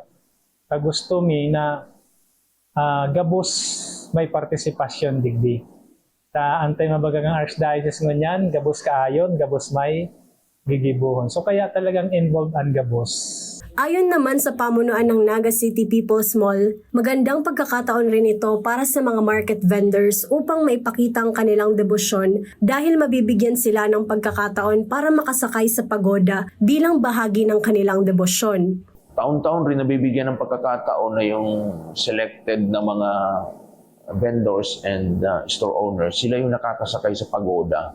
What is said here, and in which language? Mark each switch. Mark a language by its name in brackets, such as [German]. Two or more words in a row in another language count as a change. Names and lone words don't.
[Bikol] Gusto mi na gabos may partisipasyon digdi. Ta antay mabagang archdiocese ngunyan, gabos kaayon, gabos may gigibuhon. So kaya talagang involved ang gabos. [Filipino] Ayon naman sa pamunuan ng Naga City People's Mall, magandang pagkakataon rin ito para sa mga [English] market vendors [Filipino] upang maipakita ang kanilang debosyon dahil mabibigyan sila ng pagkakataon para makasakay sa pagoda bilang bahagi ng kanilang debosyon. Taon-taon rin nabibigyan ng pagkakataon na yung selected na mga [English] vendors and store owners, [Filipino] sila yung nakakasakay sa pagoda.